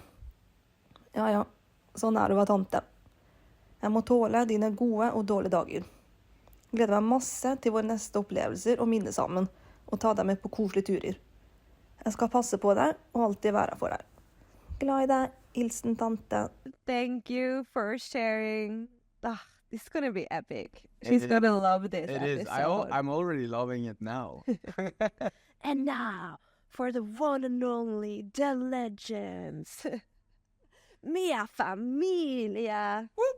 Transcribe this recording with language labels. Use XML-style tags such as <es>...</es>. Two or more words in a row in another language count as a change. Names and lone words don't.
<no>Ja, sånn er det å være tante. Jeg må tåle dine gode og dårlige dager. Gleder meg masse til våre neste opplevelser og minne sammen, og ta deg med på koselige turer. Jeg skal passe på deg og alltid være her for deg. Glad i deg, hilsen tante.</no> <en>Thank you for sharing. This is gonna be epic. She's gonna love this It episode. is. I'm already loving it now. And now, for the one and only, the legends.</en> <it>Mia familia.</it>